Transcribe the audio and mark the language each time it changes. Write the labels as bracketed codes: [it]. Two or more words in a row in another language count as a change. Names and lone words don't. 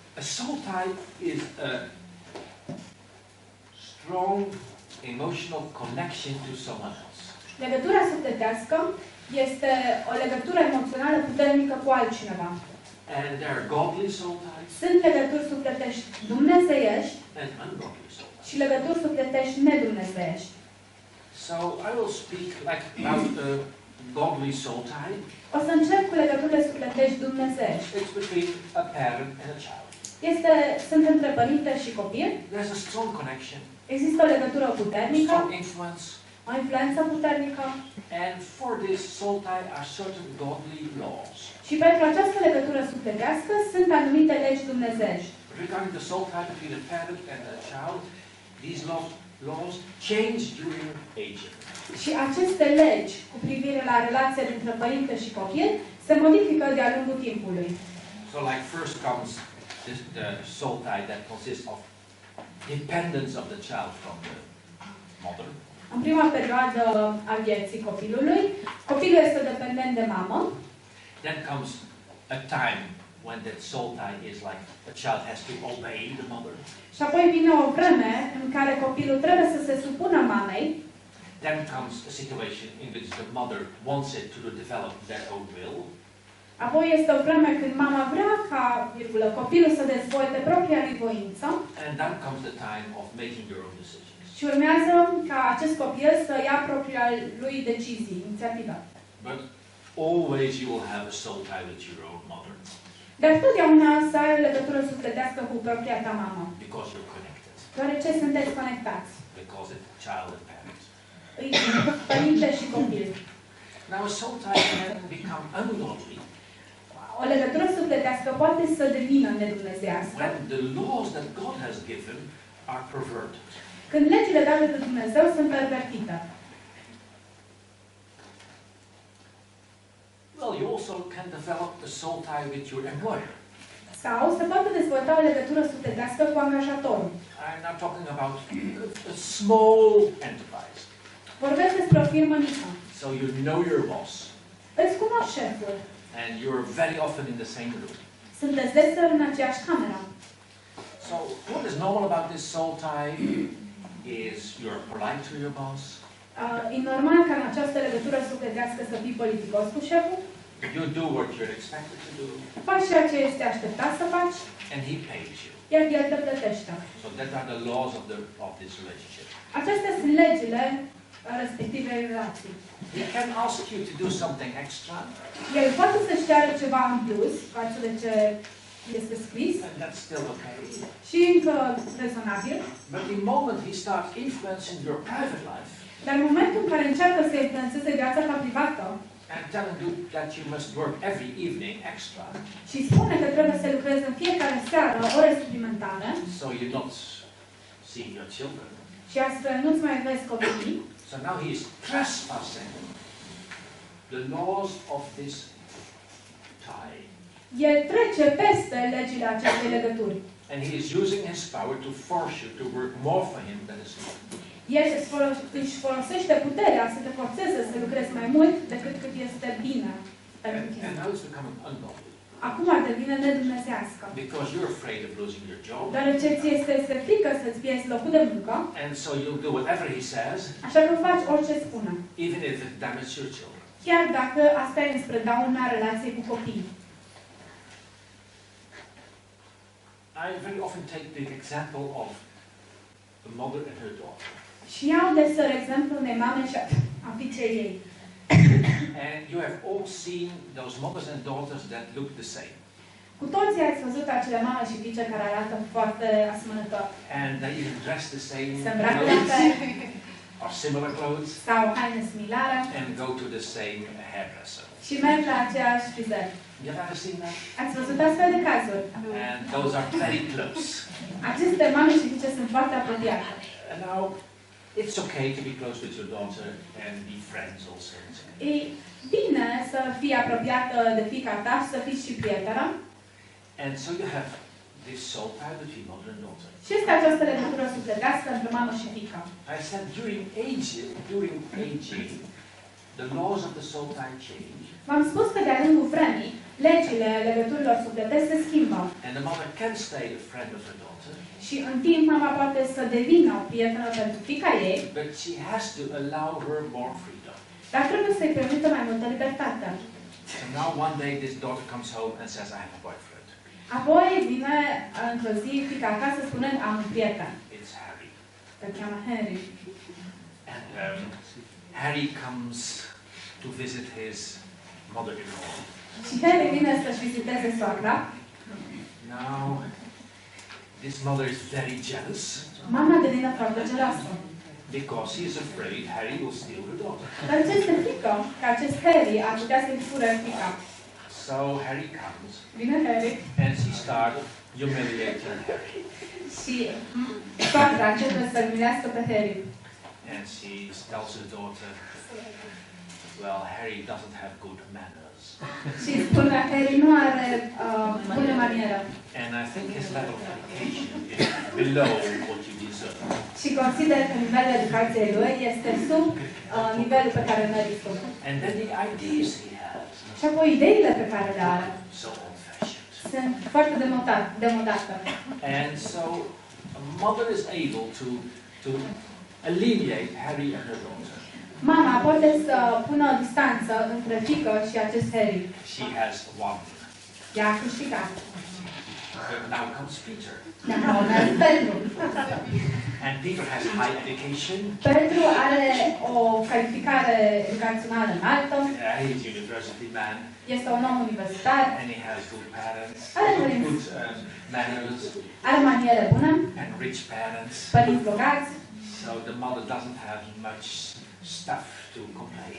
[en] A soul tie is a strong emotional connection to someone else. [ro] Legătura sufletească este o legătură emoțională puternică cu altcineva. [en] And there are godly soul ties. [ro] Sunt legături sufletești dumnezeiești [en] And ungodly soul ties. [ro] și legături sufletești nedumnezeiești. [en] So I will speak like about a godly soul tie. [ro] O să încep cu legăturile sufletești dumnezeiești. [en] It's between a parent and a child. [ro] Sunt între părinte și copil. [en] There's a strong connection. [ro] Există o legătură puternică, [en] Strong influence. [ro] o influență puternică. [en] And for this soul tie are certain godly laws. [ro] Și pentru această legătură sufletească sunt anumite legi dumnezeiești. [en] Regarding the soul tie between a parent and a child, these laws change during aging. [ro] Și aceste legi cu privire la relația dintre părinte și copil se modifică de-a lungul timpului. [en] So like first comes the soul tie that consists of dependence of the child from the mother. [ro] În prima perioadă a vieții copilului, copilul este dependent de mamă. [en] Then comes a time when that soul tie is like a child has to obey the mother. [ro] Și apoi vine o vreme în care copilul trebuie să se supună mamei. [en] Then comes a situation in which the mother wants it to develop their own will. [ro] Apoi este o vreme când mama vrea ca, copilul să dezvolte propria lui voință. [en] And then comes the time of making your own decisions. [ro] Și urmează ca acest copil să ia propria lui decizii, inițiativă. [en] But always you will have a soul tie with your own mother. [ro] Dar totdeauna să ai o legătură sufletească cu propria ta mamă. [en] Because you're connected. [ro] Deoarece sunteți conectați. [en] Because it's child and parent. [ro] Părinte și copil. [en] Now a soul tie can become ungodly. [ro] O legătură sufletească poate să devină nedumnezească [en] When the laws that God has given are perverted. [ro] când legile date de Dumnezeu sunt pervertite. [en] Well, you also can develop a soul tie with your employer. [ro] Sau se poate dezvolta o legătură sufletească cu angajatorul. [en] I'm now talking about a small enterprise. [ro] Vorbesc despre o firmă mică. [en] So you know your boss. [ro] Îți cunoști șeful. [en] And you're very often in the same room. [ro] Sunteți deseori în aceeași cameră. [en] So what is normal about this soul tie is you're polite to your boss. [ro] E normal ca în această legătură sufletească să fii politicos cu șeful. [en] You do what you're expected to do. [ro] Faci ceea ce este așteptat să faci. [en] And he pays you. [ro] Iar el te plătește. [en] So that are the laws of this relationship. [ro] Acestea sunt legile respectivei relații. [en] He can ask you to do something extra. [ro] El poate să-și ceară ceva în plus față de ce este scris. [en] And that's still okay. [ro] Și încă rezonabil. [en] But the moment he starts influencing your private life, [ro] Dar în momentul în care încearcă să influențeze viața ta privată [en] and telling you that you must work every evening extra, [ro] și spune că trebuie să lucrezi în fiecare seară ore suplimentare [en] so you're not seeing your children. [ro] și astfel nu-ți mai vezi copiii, [en] So now he is trespassing the laws of this tie. [ro] el trece peste legile acestei legături. [en] And he is using his power to force you to work more for him than is good. [ro] El își folosește puterea să te forțeze să lucrezi mai mult decât cât este bine pentru tine. [en] And now it's becoming ungodly. [ro] Acum devine nedumnezească. [en] Because you're afraid of losing your job. [ro] Deoarece ți este frică să-ți pierzi locul de muncă, [en] And so you'll do whatever he says, [ro] așa că faci orice spune. [en] even if it damages your children. [ro] Chiar dacă asta e înspre dauna relației cu copiii. [en] I very often take the example of a mother and her daughter. [ro] Și iau deseori exemplul unei mame și a fiicei ei. [en] And you have all seen those mothers and daughters that look the same. [ro] Cu toții ați văzut acele mame și fiice care arată foarte asemănător. [en] And they even dress the same [ro] Se îmbracă la [en] clothes [ro] fel [en] or similar clothes [ro] sau haine similare [en] and go to the same hairdresser. [ro] și merg la aceeași frizer. [en] You have ever seen that? [ro] Ați văzut astfel de cazuri? [en] And those are very close. [ro] Aceste mame și fiice sunt foarte apropiate. [en] And now, it's okay to be close with your daughter and be friends also. [ro] E bine să fii apropiată de fiica ta și să fii și prietenă. [en] And so you have this soul tie between mother and daughter. [ro] Și este această legătură sufletească între mamă și fiică. [en] I said during aging, the laws of the soul tie change. [ro] V-am spus că de-a lungul vremii, legile legăturilor sufletești se schimbă. [en] And the mother can stay a friend of her daughter. [ro] Și în timp mama poate să devină o prietenă pentru fiica ei, [en] But she has to allow her more freedom. [ro] dar trebuie să-i permită mai multă libertate. [en] So now one day this daughter comes home and says, I have a boyfriend. [ro] Apoi vine într-o zi fiica acasă spunând, am un prieten. [en] It's Harry. [ro] Îl cheamă Henry. [en] And Harry comes to visit his mother-in-law. [ro] Și Henry vine să-și viziteze soacra. [en] Now, this mother is very jealous. [ro] Mama devine foarte geloasă. [en] Because he is afraid Harry will steal her daughter. [ro] Dar ce este frică? Că acest Harry ar putea să-i fure fiica. [en] So Harry comes. [ro] Vine Harry. [en] And she starts humiliating Harry. [ro] Și soacra începe să-l milească pe Harry. [en] And she tells her daughter, well, Harry doesn't have good manners. [ro] Și spune că Harry nu are bune manieră. [en] And I think his level of education is below what you deserve. [ro] Și consider că nivelul educației lui este sub nivelul pe care merită. [en] And then the ideas he has. [ro] Și apoi ideile pe care le are [en] So old-fashioned. [ro] sunt foarte demodate. [en] And so a mother is able to alleviate Harry and her daughter. [ro] Mama poate să pună o distanță între fiică și acest Harry. [en] She has won. [ro] Ea a câștigat. [en] But now comes Peter. [ro] Acum urmează Petru. [en] And Peter has high education. [ro] Petru are o calificare educațională înaltă. [en] He's a university man. [ro] Este un om universitar. [en] And he has good parents. [ro] Are [en] Good [ro] părinți. [en] manners. [ro] Are maniere bune. [en] And rich parents. [ro] Părinți bogați. [en] So the mother doesn't have much stuff to complain.